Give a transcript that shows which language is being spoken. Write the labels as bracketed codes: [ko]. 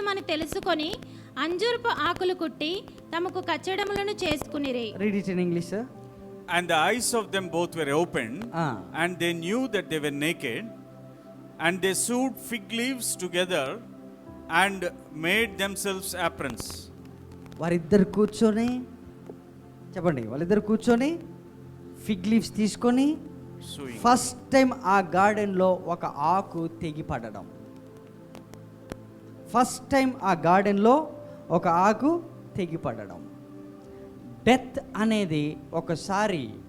[te] తెలుసుకొని అంజూరపు ఆకులు కుట్టి తమకు కచ్చడములను చేసుకునిరి. [en] Read it in English. And the eyes of them both were opened, and they knew that they were naked, and they sewed fig leaves together and made themselves aprons. [te] వారిద్దరు కూర్చొని, చెప్పండి, వాళ్ళిద్దరు కూర్చొని ఫిగ్ లీవ్స్ తీసుకొని first time ఆ గార్డెన్లో ఒక ఆకు తెగిపడడం. ఫస్ట్ టైం ఆ గార్డెన్లో ఒక ఆకు తెగిపడడం. డెత్ అనేది ఒకసారి